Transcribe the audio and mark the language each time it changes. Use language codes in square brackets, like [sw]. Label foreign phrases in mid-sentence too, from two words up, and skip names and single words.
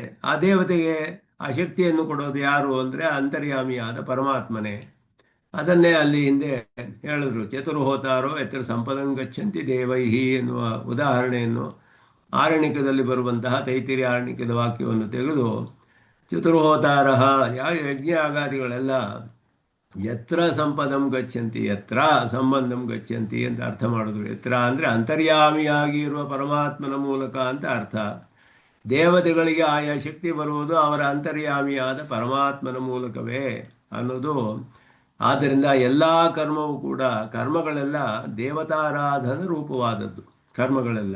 [kn] ಆ ದೇವತೆಗೆ ಆ ಶಕ್ತಿಯನ್ನು ಕೊಡೋದು ಯಾರು ಅಂದರೆ ಅಂತರ್ಯಾಮಿಯಾದ ಪರಮಾತ್ಮನೇ. ಅದನ್ನೇ ಅಲ್ಲಿ ಹಿಂದೆ ಹೇಳಿದ್ರು, [sa] ಚತುರ್ಹೋತಾರೋ ಯತ್ರ ಸಂಪದಂ ಗಚ್ಚಂತಿ ದೇವೈಹಿ [kn] ಎನ್ನುವ ಉದಾಹರಣೆಯನ್ನು ಆರಣ್ಯಕದಲ್ಲಿ ಬರುವಂತಹ ತೈತಿರಿಯ ಆರಣ್ಯಕದ ವಾಕ್ಯವನ್ನು ತೆಗೆದು ಚತುರ್ಹೋತಾರ ಯಾವ ಯಜ್ಞ ಆಗಾದಿಗಳೆಲ್ಲ [sa] ಯತ್ರ ಸಂಪದಂ ಗಚ್ಚಂತಿ ಯತ್ರ ಸಂಬಂಧಂ ಗಚ್ಚಂತಿ [kn] ಅಂತ ಅರ್ಥ ಮಾಡಿದ್ರು. ಯತ್ರ ಅಂದರೆ ಅಂತರ್ಯಾಮಿಯಾಗಿ ಇರುವ ಪರಮಾತ್ಮನ ಮೂಲಕ ಅಂತ ಅರ್ಥ. ದೇವತೆಗಳಿಗೆ ಆಯಾ ಶಕ್ತಿ ಬರುವುದು ಅವರ ಅಂತರ್ಯಾಮಿಯಾದ ಪರಮಾತ್ಮನ ಮೂಲಕವೇ ಅನ್ನೋದು. ಆದ್ದರಿಂದ ಎಲ್ಲ ಕರ್ಮವೂ ಕೂಡ, ಕರ್ಮಗಳೆಲ್ಲ ದೇವತಾರಾಧನ ರೂಪವಾದದ್ದು ಕರ್ಮಗಳೆಲ್ಲ.